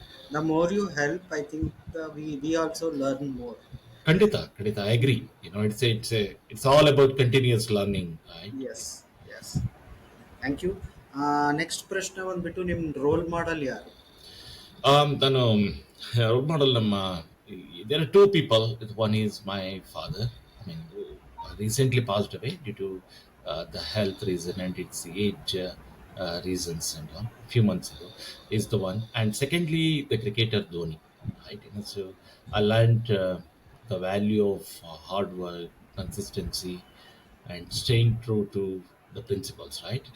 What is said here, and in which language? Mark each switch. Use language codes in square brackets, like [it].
[en] The more you help, I think we also learn more. Kandita, I agree. It's all about continuous learning, right? Yes. Thank you. [kn] Next ಪ್ರಶ್ನೆ ಬಂದ್ಬಿಟ್ಟು ನಿಮ್ಮ role model ಯಾರು? [en] ನಾನು role model there are two people. One is my father, who recently passed away due to the health reason and its age reasons, and a few months ago, is the one. And secondly, the cricketer Dhoni, right? So I learned the value of hard work, consistency, and staying true to the principles, right?